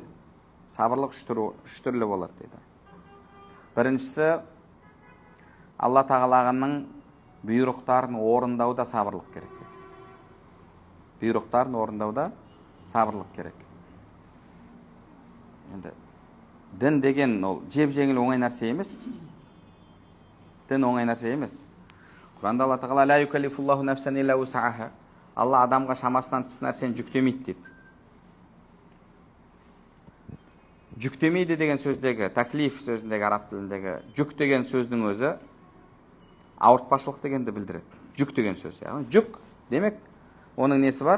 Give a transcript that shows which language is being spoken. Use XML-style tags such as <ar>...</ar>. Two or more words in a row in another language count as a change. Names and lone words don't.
<kk>Сабырлық үш түрлі болады деді. Біріншісі, Алла тағаланың бұйрықтарын орындауда сабырлық керек деді. Бұйрықтарын орындауда сабырлық керек. Енді дін деген ол жеп-жеңіл оңай нәрсе емес. Дін оңай нәрсе емес. Құранда Алла тағала</kk> <ar>لا يكلف الله نفسا إلا وسعها.</ar> <kk>Алла адамға шамасынан тыс нәрсені жүктемейді дейді. Жүктемейді деген сөздегі, таклиф сөзіндегі, араб тіліндегі жүк деген сөздің өзі ауыртпашылық дегенді білдіреді. Жүк деген сөз. Жүк демек оның несі бар?</kk>